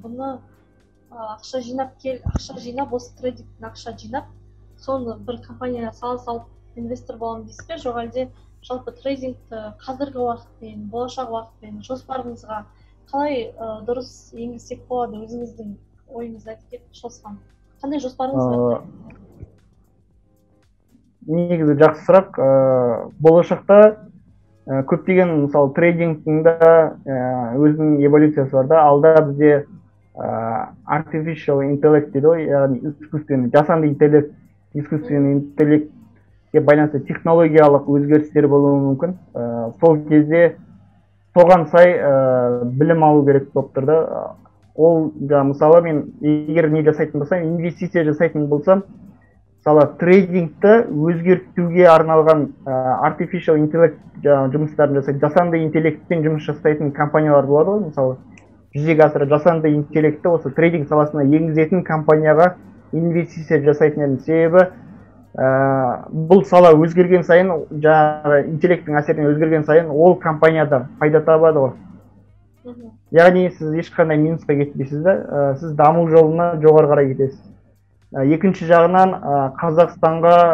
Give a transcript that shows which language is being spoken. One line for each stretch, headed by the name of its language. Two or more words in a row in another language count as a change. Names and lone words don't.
Kazakh: Бұны ақша жинап осы трейдингтен ақша жинап соны бір компанияға салып инвестор боламын дейсіз бе жоқ әлде жалпы трейдингті қазіргі уақытпен болашақ уақытпен жоспарыңызға қалай дұрыс енгізсек болады өзіңіздің ойыңызды айтып кетіп шосқан қандай жоспарыңыз бар? Негізі жақсы сұрақ болашақта көптеген мысалы трейдингтің да өзінің эволюциясы бар да алда бізде
English: artificial intellect
Kazakh: дейді ғой яғни жасанды интеллектке байланысты технологиялық өзгерістер болуы мүмкін сол кезде соған сай білім алу керек болып тұр да ол мысалы мен егер не жасайтын болсам инвестиция жасайтын болсам мысалы трейдингті өзгертуге арналған
English: artificial intellect
Kazakh: жұмыстарын жасайды жасанды интеллектпен жұмыс жасайтын компаниялар болады ғой мысалы жүзеге асырып жасанды интеллектті осы трейдинг саласына енгізетін компанияға инвестиция жасайтын едім себебі бұл сала өзгерген сайын жаңағы интеллекттің әсерінен өзгерген сайын ол компанияда пайда табады ғой яғни сіз ешқандай минусқа кетпейсіз да сіз даму жолына жоғары қарай кетесіз екінші жағынан Қазақстанға